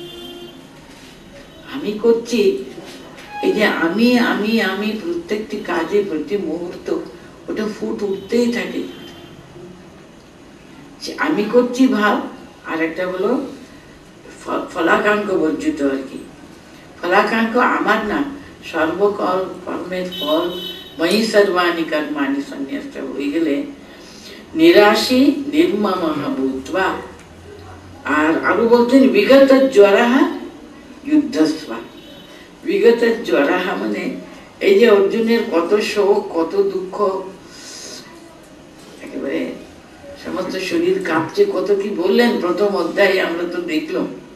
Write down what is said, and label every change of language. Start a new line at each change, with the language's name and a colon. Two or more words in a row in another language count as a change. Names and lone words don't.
Bangla: আমি করছি, এই যে আমি আমি আমি প্রত্যেকটি কাজে প্রতি মুহূর্ত ওটা ফুট উঠতেই থাকে। আমি করছি ভাব, আর একটা হলো ফলাকাঙ্ক্ষ বর্জিত আর কি। ফলাকাঙ্ক্ষ আমার না, সর্বকল কর্মের ফল
Sanskrit: मयि सर्वाणि कर्माणि सन्न्यास
Bangla: হয়ে গেলে
Sanskrit: निराशी निर्ममः भूत्वा।
Bangla: আর আরো বলতেন
Sanskrit: विगत ज्वराहा युद्धस्वा। विगत ज्वराहा
Bangla: মানে এই যে অর্জুনের কত শোক, কত দুঃখ, একেবারে সমস্ত শরীর কাঁপছে, কত কি বললেন প্রথম অধ্যায়ে আমরা তো দেখলাম।